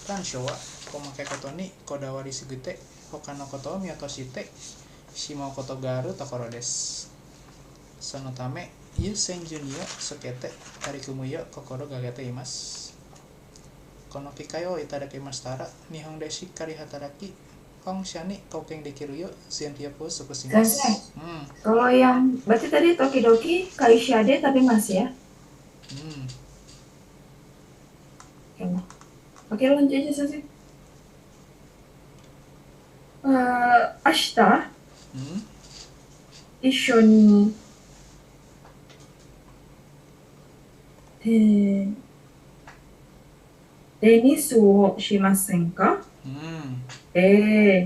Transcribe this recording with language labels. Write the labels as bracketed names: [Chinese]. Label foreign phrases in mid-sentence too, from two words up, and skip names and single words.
[Japanese] 短所は細かいことにこだわりすぎて他のことを見落としてしまうことがあるところです。そのため優先順位をつけて取り組むよう心がけています。この機会をいただきましたら日本でしっかり働き本社に貢献できるよう全力を尽くしま [Indonesian] Sensei, [Japanese] す。 [Indonesian] kalau yang berarti tadi [Japanese] 時々会社で [Indonesian] tapi masih ya? Oke, oke lanjut aja Sensei. [Japanese] 明日 Hmm? 一緒に、テテニスをしませんか？ Hmm. え